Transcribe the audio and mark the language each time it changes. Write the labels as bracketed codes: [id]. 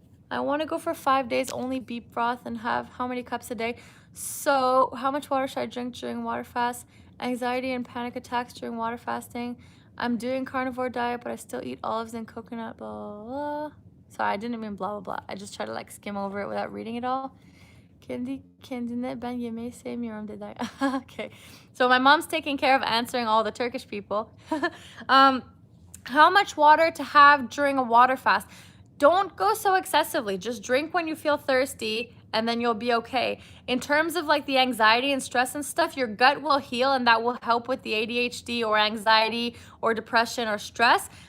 [en] I want to go for 5 days, only beet broth, and have how many cups a day? So how much water should I drink during water fast? Anxiety and panic attacks during water fasting. I'm doing carnivore diet, but I still eat olives and coconut, blah, blah, blah. Sorry, I didn't mean blah, blah, blah. I just try to like skim over it without reading it all. [tr] Kendine ben yemeği sevmiyorum dedi. [en] Okay, so my mom's taking care of answering all the Turkish people. How much water to have during a water fast? Don't go so excessively. Just drink when you feel thirsty, and then you'll be okay. In terms of like the anxiety and stress and stuff, your gut will heal, and that will help with the ADHD or anxiety or depression or stress.